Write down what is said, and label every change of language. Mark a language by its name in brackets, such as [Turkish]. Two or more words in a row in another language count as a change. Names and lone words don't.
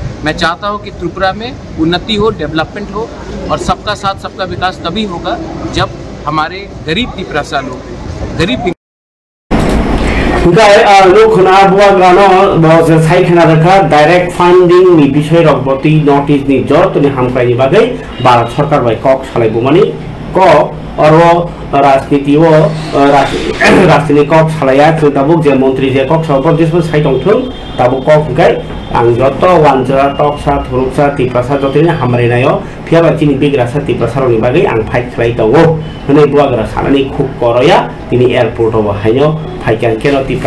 [Hindi] मैं चाहता हूँ कि त्रिपुरा में उन्नति हो, डेवलपमेंट हो और सबका साथ सबका विकास तभी होगा जब हमारे गरीब त्रिपुरा सा लोग गरीब [English] direct funding [Kok Borok] नि विषय रगबती नॉर्थ ईस्ट नि जरतनि हामख्रायनि बागै भारत सरकार बाय कक सालायबोमानि क [Hindi] और राजनीति [Kok Borok] राजनीति कक सालाया दाबुक जे मंत्री जे कक सापर जेसबो साइटं थों दाबुक कक गाय आं जत वानजरा टकसा थुरुकसा त्रिपुरा जतनि हामरायनायाव फियाबाचिनि बेग्रासा त्रिपुरा नि बागै आं फाइट खालाय दङो हनै बुवाग्रा सानानि खुब करया तिनि एयारपोर्टआव हायनो फाइकान केनो त्रिपुरा